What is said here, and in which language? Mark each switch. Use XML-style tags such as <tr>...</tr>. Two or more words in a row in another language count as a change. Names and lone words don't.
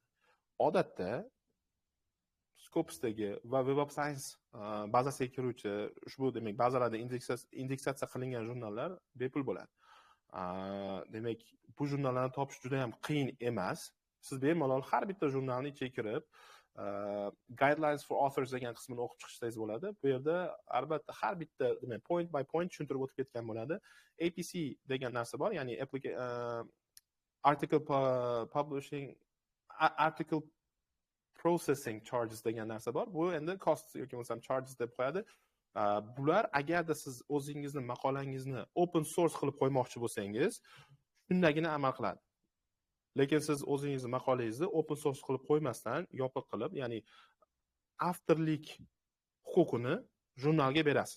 <uz>Odatda Scopusdagi va Web of Science bazasiga kiruvchi ushbu demak bazalarda indeksatsiya qilingan jurnallar bepul bo'ladi. demak bu jurnallarni topish juda ham qiyin emas. Siz bemalol har bitta jurnalni ichiga kirib</uz> <en>guidelines for authors</en> <uz>degan qismini o'qib chiqishsangiz bo'ladi. Bu yerda albatta har bitta demak</uz> <en>point by point</en> <uz>tushuntirib o'tib ketgan bo'ladi. APC degan narsa bor, ya'ni</uz> <en>article publishing article processing charges</en> <uz>degan narsa bor. Bu endi cost yoki bo'lmasam charges deb qo'yadi. Bular agarda siz o'zingizni maqolangizni</uz> <en>open source</en> <uz>qilib qo'ymoqchi bo'lsangiz, shundagina amal qiladi. Lekin siz o'zingizni maqolangizni</uz> <en>open source</en> <uz>qilib qo'ymasdan, yopiq qilib, ya'ni avtorlik huquqini jurnalga berasiz.</uz>